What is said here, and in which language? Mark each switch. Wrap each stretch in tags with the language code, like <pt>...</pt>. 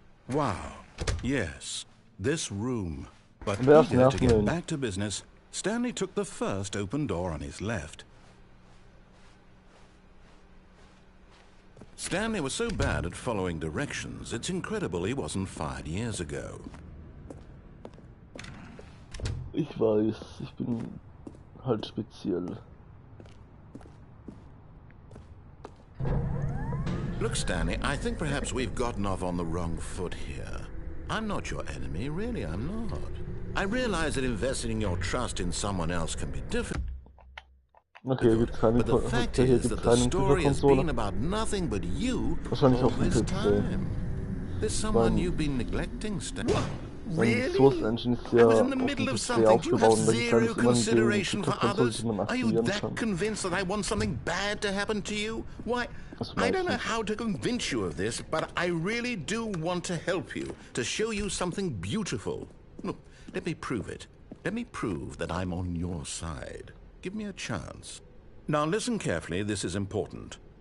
<en>Wow, yes, this room. But eager to get back to business, Stanley took the first open door on his left. Stanley was so bad at following directions, it's incredible he wasn't fired years ago.</en> <de>Ich weiß, ich bin halt speziell.</de> <en>Look, Stanley, I think perhaps we've gotten off on the wrong foot here. I'm not your enemy, really, I'm not. I realize that investing your trust in someone else can be difficult.</en> <de>Okay, hier gibt's keine</de> <en>But the fact is that the story has been about nothing but you all this time. There's someone you've been neglecting, Stanley.</en> <de>Sein Source Engine ist ja auf dem PC aufgebaut und da gibt es immer einen Entwicklerkonsole, die man aktivieren kann.</de> <en>Convinced that I want something bad to happen to you? Why, I don't know how to convince you of this, but I really do want to help you, to show you something beautiful. Look, let me prove it. Let me prove that I'm on your side. Give me a chance. Now listen carefully, this is important.</en>